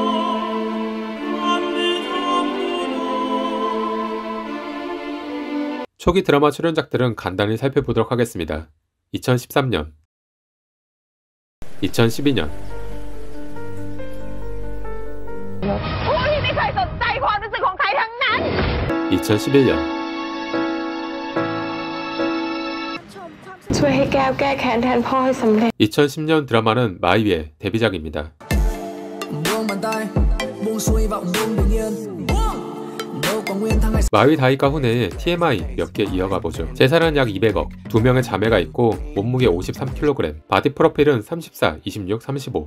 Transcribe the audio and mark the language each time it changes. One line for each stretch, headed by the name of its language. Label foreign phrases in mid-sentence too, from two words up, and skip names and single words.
Korean: 초기 드라마 출연작들은 간단히 살펴보도록 하겠습니다. 2013년 2012년 2011년
Thai: ช่วยให้แก้วแก้แค้นแทนพ่อให้สำเร็จ
Korean: 2010년 드라마는 마이의 데뷔작입니다. 마이 다이카 훈의 TMI 몇 개 이어가 보죠. 재산은 약 200억, 2명의 자매가 있고 몸무게 53kg, 바디 프로필은 34, 26, 35.